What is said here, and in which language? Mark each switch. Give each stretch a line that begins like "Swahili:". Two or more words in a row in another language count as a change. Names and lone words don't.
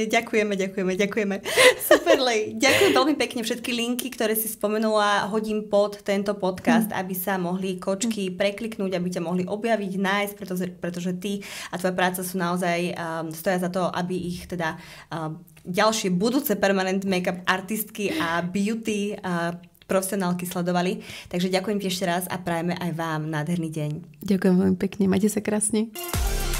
Slovak: Ďakujeme. Super, Lej. Ďakujem veľmi pekne. Všetky linky, ktoré si spomenula, hodím pod tento podcast, aby sa mohli kočky prekliknúť, aby ťa mohli objaviť, nájsť, pretože ty a tvoja práca sú naozaj stoja za to, aby ich teda ďalšie budúce
English: permanent make-up
Slovak: artistky a beauty profesionálky sledovali. Takže ďakujem ti ešte raz a prajeme aj vám nádherný deň. Ďakujem veľmi pekne. Majte sa krásne.